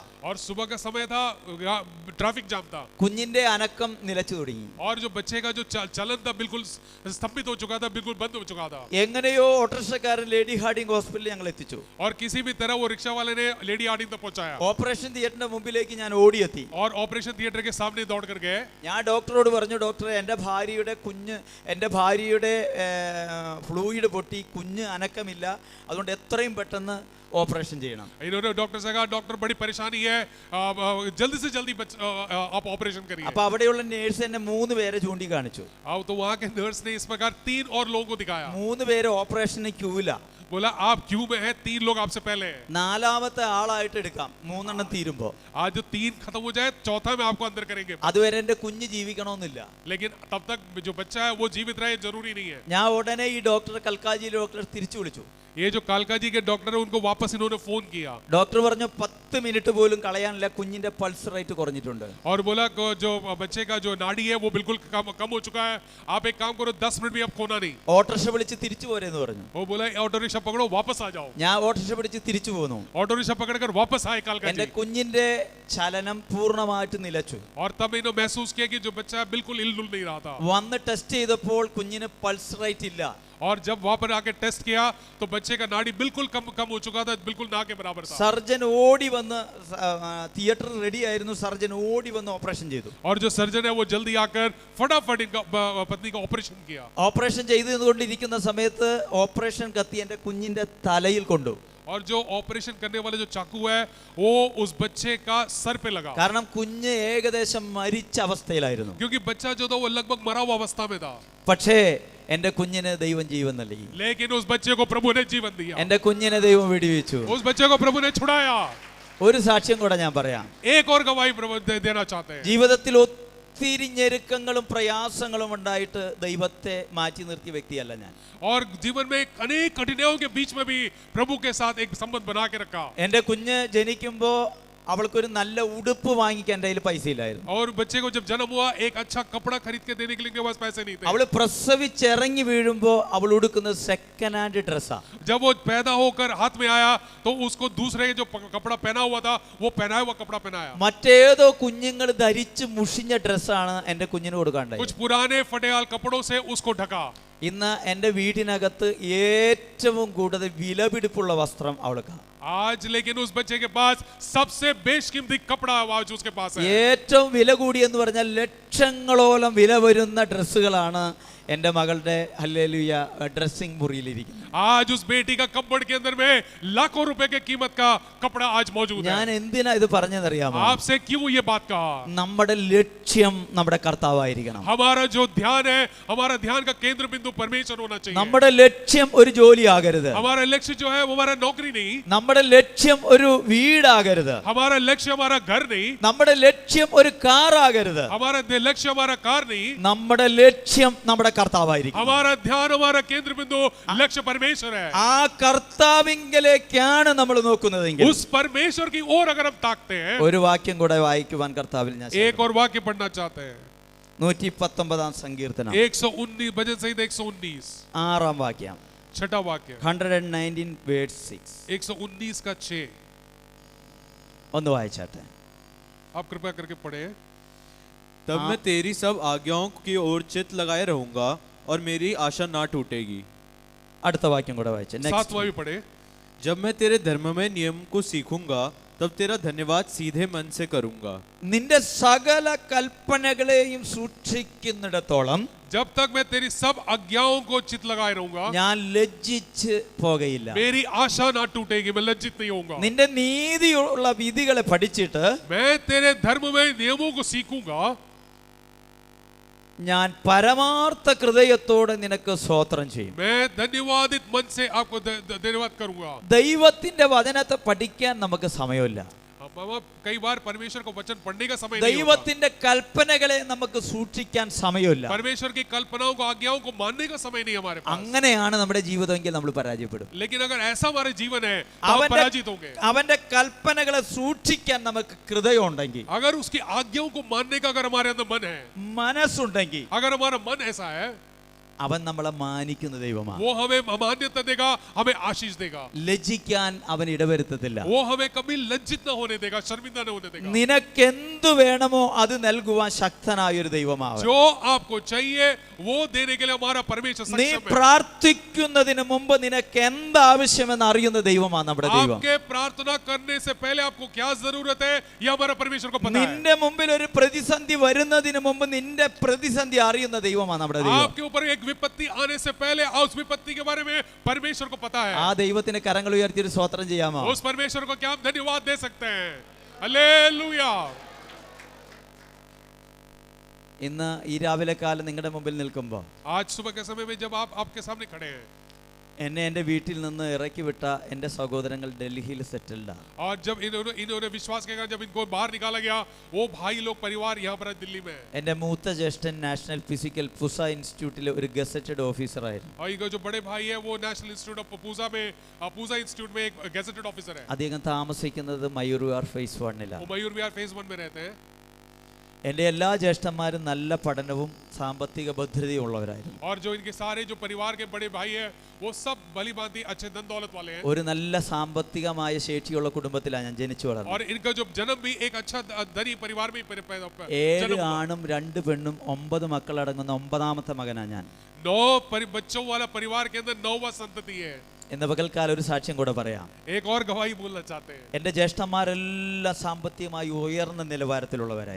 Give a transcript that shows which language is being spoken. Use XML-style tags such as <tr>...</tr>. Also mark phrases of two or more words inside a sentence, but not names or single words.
<hi>और सुबह का समय था, ट्रैफिक जाम था.</hi> <ml>കുഞ്ഞിന്റെ അനക്കം നിലച്ചു തുടങ്ങി.</ml> <hi>और जो बच्चे का जो चलन था बिल्कुल स्तंभित हो चुका था, बिल्कुल बंद हो चुका था.</hi> <ml>എങ്ങനെയോ ഓട്ടോറിക്ഷക്കാരൻ ലേഡി ഹാർഡിംഗ് ഹോസ്പിറ്റലിൽ ഞങ്ങൾ എത്തിച്ചു.</ml> <hi>और किसी भी तरह वो रिक्शा वाले ने लेडी हार्डिंग तक पहुंचाया.</hi> <ml>ഓപ്പറേഷൻ തിയേറ്ററിന്റെ മുമ്പിലേക്ക് ഞാൻ ഓടിയെത്തി.</ml> <hi>और</hi> <en>operation theatre</en> <hi>के सामने दौड़ कर गए.</hi> <ml>ഞാൻ ഡോക്ടറോട് പറഞ്ഞു, ഡോക്ടറെ എൻ്റെ ഭാര്യയുടെ ഫ്ലൂയിഡ് പൊട്ടി, കുഞ്ഞ് അനക്കമില്ല, അതുകൊണ്ട് എത്രയും പെട്ടെന്ന് ഓപ്പറേഷൻ ചെയ്യണം.</ml> <hi>इन्होंने डॉक्टर से कहा डॉक्टर बड़ी परेशानी है, जल्दी से जल्दी आप ऑपरेशन करिए.</hi> <ml>അപ്പൊ അവിടെയുള്ള നേഴ്സ് എന്നെ 3 പേരെ ചൂണ്ടിക്കാണിച്ചു.</ml> <hi>तो वहाँ के नर्स ने इस प्रकार 3 और लोगों को दिखाया.</hi> <ml>3 പേര് ഓപ്പറേഷന് ക്യൂവില.</ml> <hi>बोला आप क्यू में हैं, 3 लोग आपसे पहले हैं.</hi> <ml>4ാമത്തെ ആളായിട്ട് എടുക്കാം 3 എണ്ണം തീരുമ്പോ.</ml> <hi>आज जो 3 खत्म हो जाए चौथा में आपको अंदर करेंगे.</hi> <ml>അതുവരെ എൻ്റെ കുഞ്ഞ് ജീവിക്കണമെന്നില്ല.</ml> <hi>लेकिन तब तक जो बच्चा है वो जीवित रहे जरूरी नहीं है.</hi> <ml>ഞാൻ ഉടനെ ഈ ഡോക്ടറെ കൽക്കാജിയിലെ ഡോക്ടറെ തിരിച്ചു വിളിച്ചു.</ml> <hi>ये जो कालकाजी के डॉक्टर है उनको वापस इन्होंने फोन किया.</hi> <ml>ഡോക്ടർ പറഞ്ഞു 10 മിനിറ്റ് പോലും കളയാനില്ല, കുഞ്ഞിന്റെ</ml> <en>pulse rate</en> <ml>കുറഞ്ഞിട്ടുണ്ട്.</ml> <hi>और बोला जो बच्चे का जो नाड़ी है वो बिल्कुल कम हो चुका है, आप एक काम करो 10 मिनट भी अब खोना नहीं.</hi> <ml>ഓട്ടോറിക്ഷ വിളിച്ച് തിരിച്ചു പോരെന്ന് പറഞ്ഞു.</ml> <hi>वो बोला ऑटो रिक्शा पकड़ो वापस आ जाओ.</hi> <ml>ഞാൻ ഓട്ടോറിക്ഷ പിടിച്ച് തിരിച്ചു പോന്നു.</ml> <hi>ऑटो रिक्शा पकड़कर वापस आए</hi> <ml>എന്റെ</ml> <hi>कालकाजी.</hi> <ml>കുഞ്ഞിന്റെ ചലനം പൂർണ്ണമായിട്ട് നിലച്ചു.</ml> <hi>और तब इन्होंने महसूस किया कि जो बच्चा बिल्कुल हिल-डुल नहीं रहा था.</hi> <ml>വന്ന് ടെസ്റ്റ് ചെയ്തപ്പോൾ കുഞ്ഞിന്</ml> <en>pulse rate</en> <ml>ഇല്ല.</ml> <hi>और जब वहां पर आके टेस्ट किया तो बच्चे का नाड़ी बिल्कुल कम हो चुका था, बिल्कुल ना के बराबर था.</hi> <ml>സർജൻ ഓടി വന്ന് തിയേറ്റർ റെഡി ആയിരുന്നു, സർജൻ ഓടി വന്ന് ഓപ്പറേഷൻ ചെയ്തു.</ml> <hi>और जो सर्जन है वो जल्दी आकर फटाफट इनका पत्नी का ऑपरेशन किया.</hi> <ml>ഓപ്പറേഷൻ ചെയ്തുകൊണ്ടിരിക്കുന്ന സമയത്ത് ഓപ്പറേഷൻ കത്തി എൻ്റെ കുഞ്ഞിന്റെ തലയിൽ കൊണ്ടു.</ml> <hi>और जो ऑपरेशन करने वाले जो चाकू है वो उस बच्चे का सर पे लगा.</hi> <ml>കാരണം കുഞ്ഞ് ഏകദേശം മരിച്ച അവസ്ഥയിലായിരുന്നു.</ml> <hi>क्योंकि बच्चा जो था वो लगभग मरा हुआ अवस्था में था.</hi> <ml>പക്ഷേ എൻ്റെ കുഞ്ഞിന് ദൈവം ജീവൻ നൽകി.</ml> <hi>लेकिन उस बच्चे को प्रभु ने जीवन दिया.</hi> <ml>എൻ്റെ കുഞ്ഞിനെ ദൈവം വെടിവെച്ചു.</ml> <hi>उस बच्चे को प्रभु ने छुड़ाया.</hi> <ml>ഒരു സാക്ഷ്യം കൂടെ ഞാൻ പറയാം.</ml> <hi>एक और गवाही प्रभु देना चाहते हैं.</hi> <ml>ജീവിതത്തിൽ ഒത്തിരി ഞെരുക്കങ്ങളും പ്രയാസങ്ങളും ഉണ്ടായിട്ട് ദൈവത്തെ മാറ്റി നിർത്തിയ വ്യക്തിയല്ല ഞാൻ.</ml> <hi>और जीवन में अनेक कठिनाइयों के बीच में भी प्रभु के साथ एक संबंध बना के रखा.</hi> <ml>എൻ്റെ കുഞ്ഞ് ജനിക്കുമ്പോൾ അവൾക്കൊരു നല്ല ഉടുപ്പ് വാങ്ങിക്കാൻ എൻ്റെ കയ്യിൽ പൈസ ഇല്ലായിരുന്നു.</ml> <hi>और बच्चे को जब जन्म हुआ एक अच्छा कपड़ा खरीद के देने के लिए इनके पास पैसे नहीं थे.</hi> <ml>അവള് പ്രസവിച്ചിറങ്ങി വീഴുമ്പോ അവൾ ഉടുക്കുന്നത്</ml> <en>second hand</en> <ml>ഡ്രസ്സാ.</ml> <hi>जब वो पैदा होकर हाथ में आया तो उसको दूसरे जो कपड़ा पहना हुआ था वो पहनाया हुआ कपड़ा पहनाया.</hi> <ml>മറ്റേതോ കുഞ്ഞുങ്ങൾ ധരിച്ച് മുഷിഞ്ഞ ഡ്രസ്സാണ് എൻ്റെ കുഞ്ഞിന് കൊടുക്കാണ്ടായി.</ml> <hi>कुछ पुराने फटेहाल कपड़ों से उसको ढका.</hi> <ml>ഇന്ന് എൻ്റെ വീടിനകത്ത് ഏറ്റവും കൂടുതൽ വിലപിടിപ്പുള്ള വസ്ത്രം അവൾക്ക്.</ml> <hi>आज लेकिन उस बच्चे के पास सबसे बेशकीमती कपड़ा आज उसके पास है.</hi> <ml>ഏറ്റവും വില കൂടി എന്ന് പറഞ്ഞാൽ ലക്ഷങ്ങളോളം വില വരുന്ന ഡ്രസ്സുകളാണ് എൻ്റെ മകളുടെ ഹല്ലേലൂയ ഡ്രസ്സിംഗ് മുറിയിലിരിക്കുന്നത്.</ml> <hi>आज उस बेटी का कपबोर्ड के अंदर में लाखों रुपए के कीमत का कपड़ा आज मौजूद है.</hi> <ml>ഞാൻ എന്തിനാ ഇത് പറഞ്ഞതറിയാമോ?</ml> <hi>आपसे क्यों ये बात कहा?</hi> <ml>നമ്മുടെ ലക്ഷ്യം നമ്മുടെ കർത്താവായിരിക്കണം.</ml> <hi>हमारा जो ध्यान है, हमारा ध्यान का केंद्र बिंदु परमेश्वर होना चाहिए.</hi> <ml>നമ്മുടെ ലക്ഷ്യം ഒരു ജോലി ആകരുത്.</ml> <hi>हमारा लक्ष्य जो है वो हमारा नौकरी नहीं.</hi> <ml>നമ്മുടെ ലക്ഷ്യം ഒരു വീടാകരുത്.</ml> <hi>हमारा लक्ष्य हमारा घर नहीं.</hi> <ml>നമ്മുടെ ലക്ഷ്യം ഒരു കാർ ആകരുത്.</ml> <hi>हमारा लक्ष्य हमारा कार नहीं.</hi> <ml>നമ്മുടെ ലക്ഷ്യം നമ്മുടെ കർത്താവായിരിക്കും.</ml> <hi>हमारा ध्यान हमारा केंद्र बिंदु लक्ष्य परमेश्वर है.</hi> <ml>ആ കർത്താവിങ്കലേക്കാണ് നമ്മൾ നോക്കുന്നതെങ്കിൽ</ml> <hi>उस परमेश्वर की ओर अगर हम ताकते हैं.</hi> <ml>ഒരു വാക്യം കൂടെ വായിക്കുവാൻ കർത്താവിൽ ഞാൻ</ml> <hi>एक और वाक्य पढ़ना चाहते हैं.</hi> <ml>119 സങ്കീർത്തനം</ml> <hi>119 भजन संहिता 119</hi> <ml>6 വാക്യം.</ml> <hi>छठा वाक्य</hi> <en>119 verse 6</en> <hi>119 का 6.</hi> <ml>ഒന്ന് വായിച്ചാട്ടെ.</ml> <hi>आप कृपया करके पढ़े. तब मैं तेरी सब आज्ञाओं की ओर चित्त लगाए रहूंगा और मेरी आशा ना टूटेगी.</hi> <ml>അടുത്ത വാക്യം കൂടെ വായിച്ചേ.</ml> <hi>सातवां भी पढ़े. जब मैं तेरे धर्ममय नियम को सीखूंगा तब तेरा धन्यवाद सीधे मन से करूंगा.</hi> <ml>നിന്റെ സകല കൽപ്പനകളെയും സൂക്ഷിക്കുന്നിടത്തോളം</ml> <hi>जब तक मैं तेरी सब आज्ञाओं को चित लगाए रहूंगा</hi> <ml>ഞാൻ ലജ്ജിച്ച് പോകയില്ല.</ml> <hi>मेरी आशा ना टूटेगी. मैं लज्जित नहीं होऊंगा.</hi> <ml>നിന്റെ നീതിയുള്ള വിധികളെ പഠിച്ചിട്ട്</ml> <hi>मैं तेरे धर्म में नियमों को सीखूंगा.</hi> <ml>ഞാൻ പരമാർത്ഥ ഹൃദയത്തോടെ നിനക്ക് സ്തോത്രം ചെയ്യും.</ml> <hi>मैं धन्यवादित मन से आपको धन्यवाद करूंगा.</hi> <ml>ദൈവത്തിന്റെ വചനത്തെ പഠിക്കാൻ നമുക്ക് സമയമില്ല.</ml> <hi>कई बार परमेश्वर को वचन पढ़ने का समय नहीं होता.</hi> <ml>ദൈവത്തിന്റെ കൽപ്പനകളെ നമുക്ക് സൂക്ഷിക്കാൻ സമയമില്ല.</ml> <hi>परमेश्वर की कल्पनाओं को आज्ञाओं को मानने का समय नहीं हमारे पास.</hi> <ml>അങ്ങനെയാണ് നമ്മുടെ ജീവിതമെങ്കിൽ നമ്മൾ പരാജയപ്പെടും.</ml> <hi>लेकिन अगर ऐसा हमारे जीवन है तो हम पराजित होंगे.</hi> <ml>അവന്റെ കൽപ്പനകളെ സൂക്ഷിക്കാൻ നമുക്ക് ഹൃദയം ഉണ്ടെങ്കിൽ,</ml> <hi>अगर उसकी आज्ञाओं को मानने का अगर हमारे अंदर मन है,</hi> <ml>മനസ്സുണ്ടെങ്കിൽ,</ml> <hi>अगर हमारा मन ऐसा है,</hi> <ml>അവൻ നമ്മളെ മാനിക്കുന്ന ദൈവമാണ്.</ml> <hi>वो हमें मान्यता देगा, हमें आशीष देगा.</hi> <ml>ലജ്ജിക്കാൻ അവൻ ഇടവരുത്തത്തില്ല.</ml> <hi>वो हमें कभी लज्जित न होने देगा, शर्मिंदा न होने देगा.</hi> <ml>നിനക്ക് എന്തു വേണമോ അത് നൽകുവാൻ ശക്തനായ ഒരു ദൈവമാണ്.</ml> <hi>जो आपको चाहिए वो देने के लिए हमारा परमेश्वर</hi> <ml>നീ</ml> <hi>सक्षम है.</hi> <ml>പ്രാർത്ഥിക്കുന്നതിന് മുമ്പ് നിനക്ക് എന്താവശ്യമെന്ന് അറിയുന്ന ദൈവമാണ് നമ്മുടെ ദൈവം.</ml> <hi>आपके प्रार्थना करने से पहले आपको क्या जरूरत है ये हमारा परमेश्वर को पता है.</hi> <ml>നിന്റെ മുമ്പിൽ ഒരു പ്രതിസന്ധി വരുന്നതിന് മുമ്പ് നിന്റെ പ്രതിസന്ധി അറിയുന്ന ദൈവമാണ് നമ്മുടെ ദൈവം.</ml> <hi>आपके ऊपर एक विपत्ति आने से पहले उस विपत्ति के बारे में परमेश्वर को पता है.</hi> <ml>ആ ദൈവത്തിന് കരങ്ങൾ ഉയർത്തി ഒരു സ്തോത്രം ചെയ്യാമോ?</ml> <hi>उस परमेश्वर को क्या हम धन्यवाद दे सकते हैं? हालेलुया.</hi> <ml>ഇന്ന് ഈ രാവിലെ കാലം നിങ്ങളുടെ മുമ്പിൽ നിൽക്കുമ്പോൾ</ml> <hi>आज सुबह के समय में जब आप आपके सामने खड़े हैं</hi> <ml>എന്നെ എൻ്റെ വീട്ടിൽ നിന്ന് ഇറക്കി വിട്ട എൻ്റെ സഹോദരങ്ങൾ ഡൽഹിയിൽ സെറ്റിൽഡാണ്.</ml> <hi>और जब इन्होंने विश्वास किया, जब इनको बाहर निकाला गया, वो भाई लोग परिवार यहाँ पर दिल्ली में है.</hi> <ml>എൻ്റെ മൂത്ത ജ്യേഷ്ഠൻ</ml> <en>National Physical Pusa</en> <ml>ഇൻസ്റ്റിറ്റ്യൂട്ടിലെ ഒരു ഗസറ്റഡ് ഓഫീസറായിരുന്നു.</ml> <hi>और इनका जो बड़े भाई है वो</hi> <en>National Institute of Pooja Institute</en> <hi>में एक</hi> <en>gazetted officer</en> <hi>है.</hi> <ml>അദ്ദേഹം താമസിക്കുന്നത് മയൂർവിഹാർ ഫേസ് 1-ലാണ്.</ml> <hi>वो मयूर विहार फेज 1 में रहते हैं.</hi> <ml>എൻ്റെ എല്ലാ ജ്യേഷ്ഠന്മാരും നല്ല പഠനവും സാമ്പത്തിക ഭദ്രതയും ഉള്ളവരായിരുന്നു.</ml> <hi>और जो इनके सारे जो परिवार के बड़े भाई है वो सब भली भांति अच्छे धन दौलत वाले हैं.</hi> <ml>ഒരു നല്ല സാമ്പത്തികമായ ശേഷിയുള്ള കുടുംബത്തിലാണ് ഞാൻ ജനിച്ചു വളർന്നത്.</ml> <hi>और इनका जो जन्म भी एक अच्छा धनी परिवार में पैदा</hi> <ml>7 ആണും 2 പെണ്ണും 9 മക്കളടങ്ങുന്ന 9ാമത്തെ മകനാണ് ഞാൻ.</ml> <hi>9 बच्चों वाला परिवार के अंदर 9वां संतति है.</hi> <ml>ഇന്ന് പകൽക്കാലം ഒരു സാക്ഷ്യം കൂടെ പറയാം.</ml> <hi>एक और गवाही बोलना चाहते हैं.</hi> <ml>എൻ്റെ ജ്യേഷ്ഠന്മാരെല്ലാം സാമ്പത്തികമായി ഉയർന്ന നിലവാരത്തിലുള്ളവരായിരുന്നു.</ml>